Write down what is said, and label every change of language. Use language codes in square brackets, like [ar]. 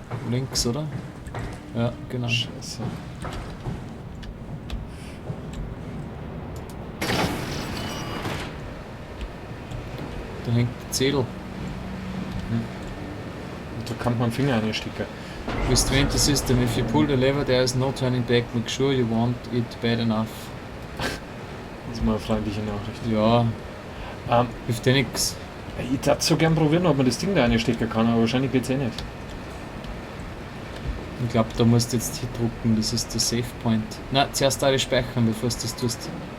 [de] Links, oder? Ja, genau. Scheiße. Da hängt der Zettel. Und da kann man den Finger einstecken. [en] Restrain the system. If you pull the lever, there is no turning back. Make sure you want it bad enough. [de] Das ist mal eine freundliche Nachricht. Ja, Ähm, hilft dir nix. ich würde so gern probieren, ob man das Ding da einstecken kann, aber wahrscheinlich geht's eh nicht. Ich glaube, da musst du jetzt hier drucken. Das ist der Save Point. Na, zuerst alle speichern, bevor du das tust.